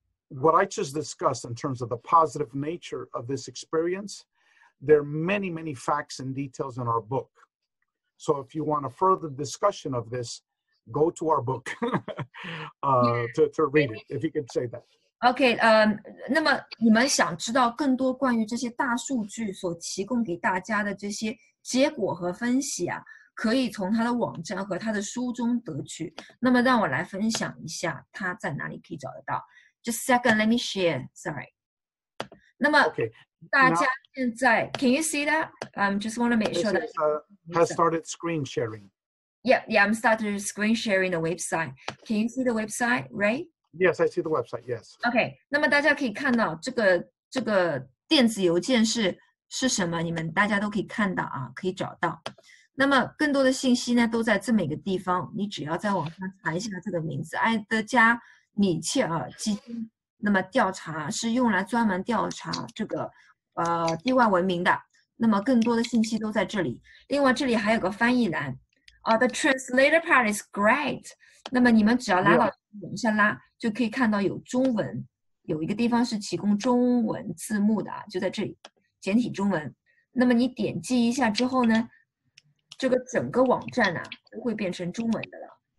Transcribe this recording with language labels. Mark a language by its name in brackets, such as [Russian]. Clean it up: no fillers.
[English] What I just discussed in terms of the positive nature of this experience, there are many, many facts and details in our book. So if you want a further discussion of this, go to our book to read it, if you could say that. [Chinese] OK， 那么你们想知道更多关于这些大数据所提供给大家的这些结果和分析啊，可以从他的网站和他的书中得取。那么让我来分享一下他在哪里可以找得到。 [English] Just a second, let me share. Sorry. [Chinese] 那么大家现在 [English] Can you see that? Just want to make sure that has started screen sharing. Yeah, I'm started screen sharing the website. Can you see the website, Rey? Yes, I see the website. Yes. [Chinese] OK， 那么大家可以看到这个电子邮件是什么？你们大家都可以看到啊，可以找到。那么更多的信息呢，都在这么一个地方。你只要在网上查一下这个名字，埃德加米切尔基金。那么调查是用来专门调查这个地外文明的。那么更多的信息都在这里。另外这里还有个翻译栏。 [English] The translator part is great. [Chinese] 那么你们只要拉到往下拉，就可以看到有中文，有一个地方是提供中文字幕的啊，就在这里，简体中文。那么你点击一下之后呢，这个整个网站啊都会变成中文的了。